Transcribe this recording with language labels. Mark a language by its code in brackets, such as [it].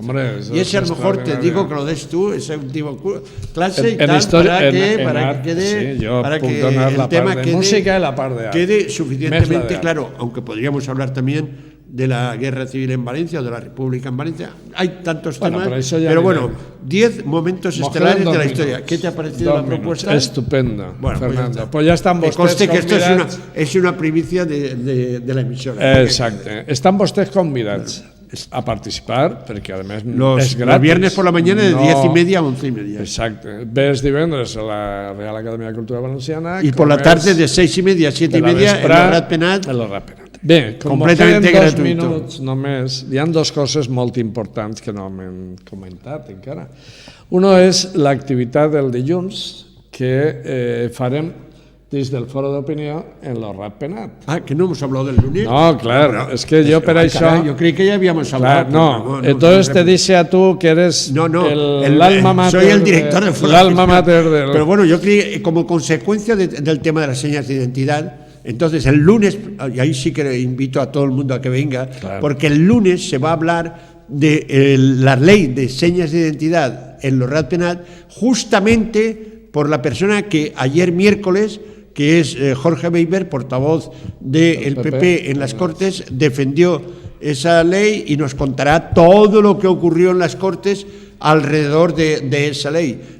[es] Hombre, y ese a lo mejor te digo que lo des tú, ese último clase, y tal, para que el tema quede suficientemente claro, aunque podríamos hablar también de la guerra civil en Valencia o de la República en Valencia. Hay tantos temas, pero bueno, 10 momentos estelares de la historia. ¿Qué te ha parecido la propuesta? Estupenda, bueno, Fernando. Pues ya están vostès conste que esto es una primicia de la emisora. Exacto. [ca] Están vostès convidats a participar, perquè a més és gratis. [es] Los viernes por la mañana de 10:30 a 11:30. [ca] Exacte. Ves divendres a la Real Academia de Cultura Valenciana. [es] Y por la tarde de 6:30 a 7:30 en el Ratpenat. [ca] Bé, com queden 2 minuts només, hi ha 2 coses molt importants que no m'hem comentat encara. Una és l'activitat del dilluns, que farem des del foro d'opinió en los Ratpenat. [es] Ah, que no hemos hablado del lunes. No, claro, es que yo para eso... Yo creí que ya habíamos hablado. No, entonces te dice a tú que eres el alma mater. Soy el director del foro. El alma mater del... Pero bueno, yo creí, como consecuencia del tema de las señas de identidad, entonces el lunes, y ahí sí que invito a todo el mundo a que venga, porque el lunes se va a hablar de la ley de señas de identidad en los Ratpenat, justamente por la persona que ayer miércoles, que es Jorge Beiber, portavoz del PP en las Cortes, defendió esa ley y nos contará todo lo que ocurrió en las Cortes alrededor de esa ley.